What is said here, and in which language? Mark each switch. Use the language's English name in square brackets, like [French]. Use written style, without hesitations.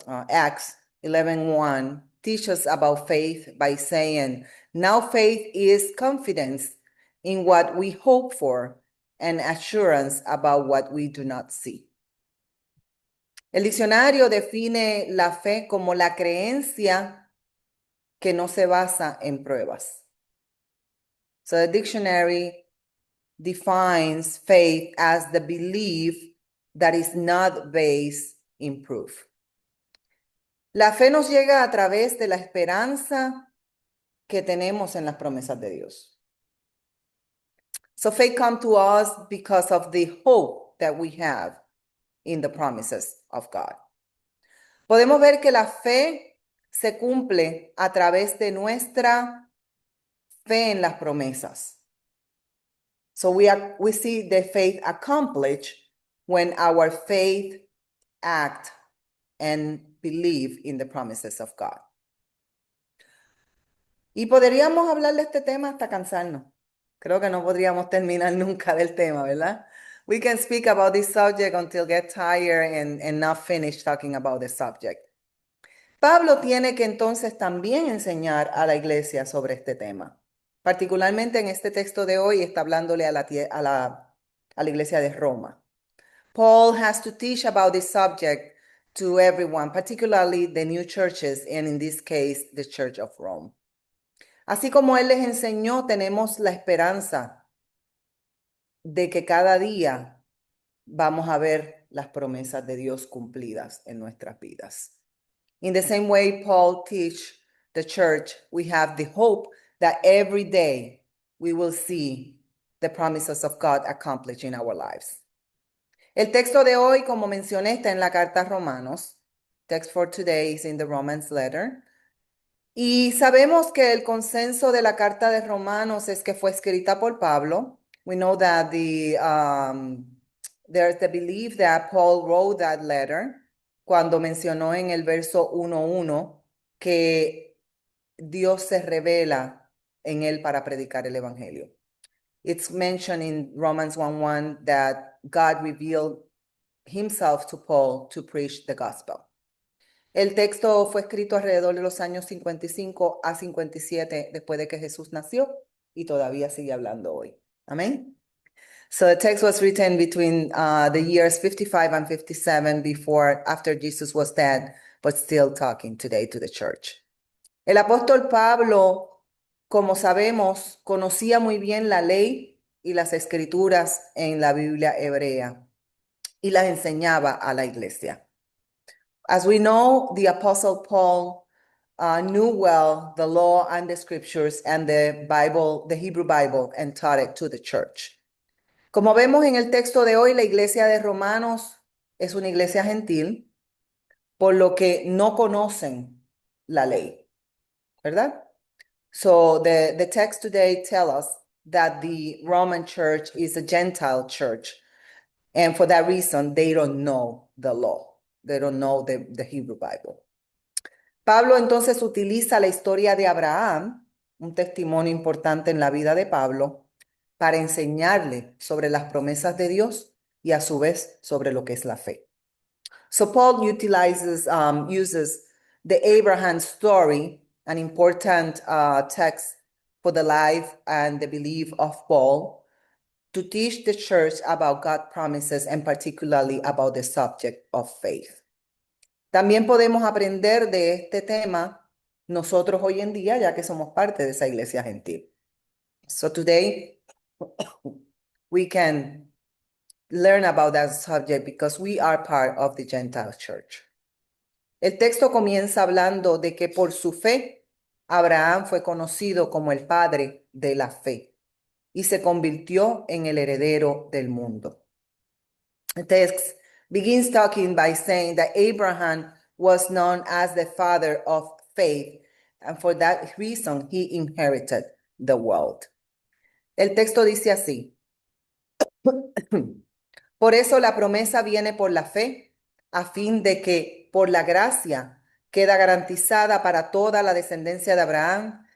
[English] Acts 11:1 teaches about faith by saying, now faith is confidence in what we hope for and assurance about what we do not see. [Spanish] El diccionario define la fe como la creencia que no se basa en pruebas. [English] So the dictionary defines faith as the belief that is not based in proof. [Spanish] La fe nos llega a través de la esperanza que tenemos en las promesas de Dios. [English] So faith comes to us because of the hope that we have in the promises of God. [Spanish] Podemos ver que la fe se cumple a través de nuestra fe en las promesas. [English] So we see the faith accomplished when our faith act and believe in the promises of God. [Spanish] Y podríamos hablar de este tema hasta cansarnos. Creo que no podríamos terminar nunca del tema, ¿verdad? [English] We can speak about this subject until get tired and not finish talking about the subject. [Spanish] Pablo tiene que entonces también enseñar a la iglesia sobre este tema. Particularmente en este texto de hoy está hablándole a la iglesia de Roma. [English] Paul has to teach about this subject to everyone, particularly the new churches, and in this case, the Church of Rome. [Spanish] Así como él les enseñó, tenemos la esperanza de que cada día vamos a ver las promesas de Dios cumplidas en nuestras vidas. [English] In the same way Paul teach the church, we have the hope that every day we will see the promises of God accomplished in our lives. [Spanish] El texto de hoy, como mencioné, está en la carta a Romanos. [English] Text for today is in the Romans letter. [Spanish] Y sabemos que el consenso de la carta de Romanos es que fue escrita por Pablo. [English] We know that there's the belief that Paul wrote that letter [Spanish] cuando mencionó en el verso 1:1 que Dios se revela en él para predicar el evangelio. [English] It's mentioned in Romans 1:1 that God revealed himself to Paul to preach the gospel. [Spanish] El texto fue escrito alrededor de los años 55 a 57 después de que Jesús nació y todavía sigue hablando hoy. Amén. [English] So the text was written between the years 55 and 57 after Jesus was dead, but still talking today to the church. [Spanish] El apóstol Pablo, como sabemos, conocía muy bien la ley y las escrituras en la Biblia hebrea y las enseñaba a la iglesia. [English] As we know, the Apostle Paul knew well the law and the scriptures and the Bible, the Hebrew Bible, and taught it to the church. [Spanish] Como vemos en el texto de hoy, la iglesia de Romanos es una iglesia gentil, por lo que no conocen la ley, ¿verdad? [English] So the text today tells us that the Roman church is a Gentile church. And for that reason, they don't know the law. They don't know the Hebrew Bible. [Spanish] Pablo entonces utiliza la historia de Abraham, un testimonio importante en la vida de Pablo, para enseñarle sobre las promesas de Dios y a su vez sobre lo que es la fe. [English] So Paul uses the Abraham story, an important text for the life and the belief of Paul, to teach the church about God's promises and particularly about the subject of faith. [Spanish] También podemos aprender de este tema nosotros hoy en día, ya que somos parte de esa iglesia gentil. [English] So today we can learn about that subject because we are part of the Gentile church. [Spanish] El texto comienza hablando de que por su fe, Abraham fue conocido como el padre de la fe y se convirtió en el heredero del mundo. [English] The text begins talking by saying that Abraham was known as the father of faith, and for that reason he inherited the world. [Spanish] El texto dice así: por eso la promesa viene por la fe, a fin de que por la gracia queda garantizada para toda la descendencia de Abraham.